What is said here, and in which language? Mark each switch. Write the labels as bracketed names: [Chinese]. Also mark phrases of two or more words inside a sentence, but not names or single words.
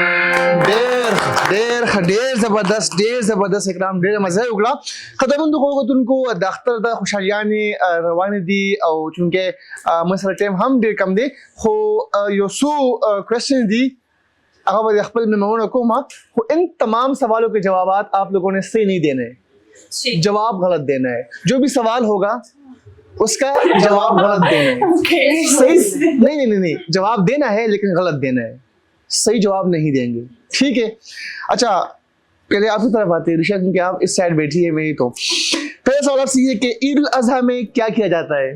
[Pashto] ډېر زبردست اکرام ډېر مزه وکړه خدمت کوونکو د اختر د خوشحالیانې روانې دي او چونکه مسره ټایم هم ډېر کم دی خو یو څو کوېسچن دي هغه به خپل مهمانونو کوم خو [Urdu] ان تمام سوالوں کے جوابات آپ لوگوں نے صحیح نہیں دینے ہیں جواب غلط دینا ہے جو بھی سوال ہوگا اس کا جواب غلط دینا ہے صحیح نہیں جواب دینا ہے لیکن غلط دینا ہے صحیح جواب نہیں دیں گے ٹھیک ہے اچھا پہلے آپ کی طرف آتے ہیں رشا کیونکہ آپ اس سائڈ بیٹھی ہے میری تو پہلا سوال آپ سے یہ کہ عید الاضحیٰ میں کیا کیا جاتا ہے